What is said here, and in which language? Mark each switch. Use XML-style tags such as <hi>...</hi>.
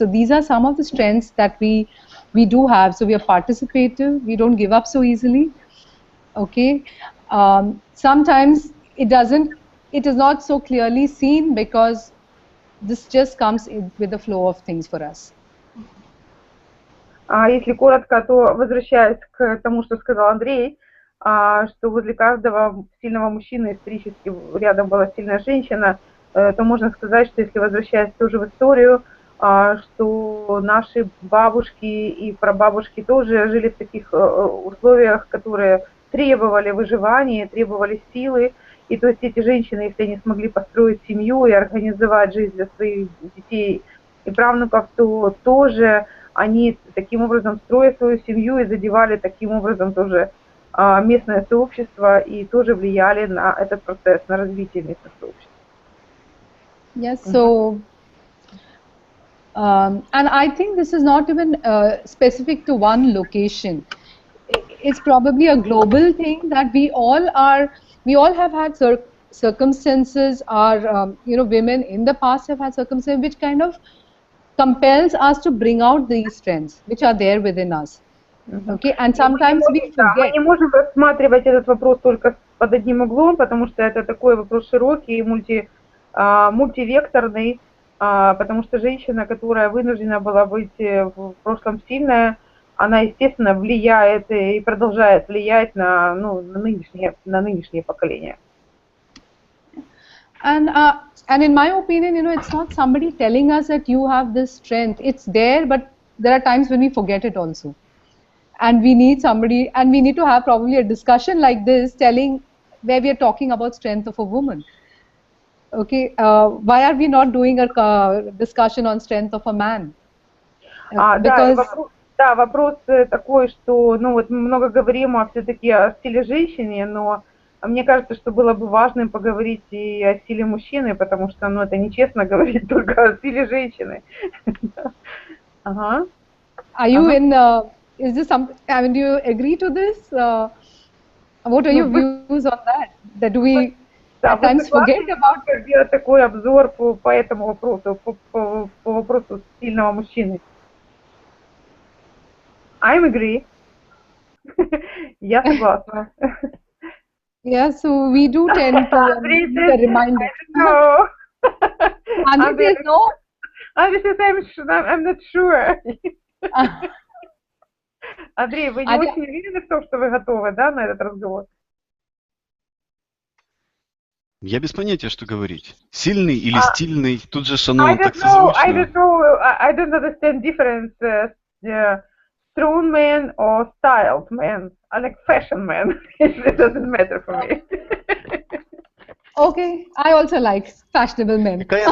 <en>So these are some of the strengths that we do have. So we are participative, we don't give up so easily, okay. Sometimes it is not so clearly seen because this just comes with the flow of things for us.</en> <ru>Если коротко, то возвращаясь к тому, что сказал Андрей, что возле каждого сильного мужчины исторически рядом была сильная женщина, то можно сказать, что если возвращаясь тоже в историю, что наши бабушки и прабабушки тоже жили в таких условиях, которые требовали выживания, требовали силы. И то есть эти женщины, если они смогли построить семью и организовать жизнь для своих детей и правнуков, то тоже они таким образом, строя свою семью, и задевали таким образом тоже местное сообщество и тоже влияли на этот процесс, на развитие местных сообществ.</ru> <en>Yes, so and I think this is not even specific to one location. It's probably a global thing that we all have had circumstances, or you know, women in the past have had circumstances which kind of compels us to bring out these strengths which are there within us. Okay, and sometimes we forget.</en> <ru>Мы не можем рассматривать этот вопрос только под одним углом, потому что это такой вопрос широкий, мультивекторный, потому что женщина, которая вынуждена была быть в прошлом сильная, она, естественно, влияет и продолжает влиять на нынешнее поколение.</ru> <en>And in my opinion, you know, it's not somebody telling us that you have this strength. It's there, but there are times when we forget it also. And we need somebody, and we need to have probably a discussion like this, where we are talking about strength of a woman. Okay, why are we not doing a discussion on strength of a man? Because...</en> <ru>Да, вопрос такой, что, ну вот мы много говорим все-таки о стиле женщины, но мне кажется, что было бы важным поговорить и о силе мужчины, потому что, ну, это нечестно говорить только о силе женщины. Ага.</ru> <en>Are you in, is this something, I mean, do you agree to this? What are your views on that? That we at times forget about?</en> <ru>Делать такой обзор по этому вопросу, по вопросу сильного мужчины.</ru> <en>I'm agree.</en> <ru>Я согласна.</ru> <en>Yeah, so we do tend to need a reminder. No. Andre says no. Andre says I'm not sure.</en> <ru>Андрей, вы не очень уверены в том, что вы готовы, да, на этот разговор? Я без понятия, что говорить. Сильный или стильный? Тут же оно так созвучно.</ru> <en>I don't understand difference. Strong man or styled man, like fashion man. It doesn't matter for me. Okay, I also like fashionable men.</en>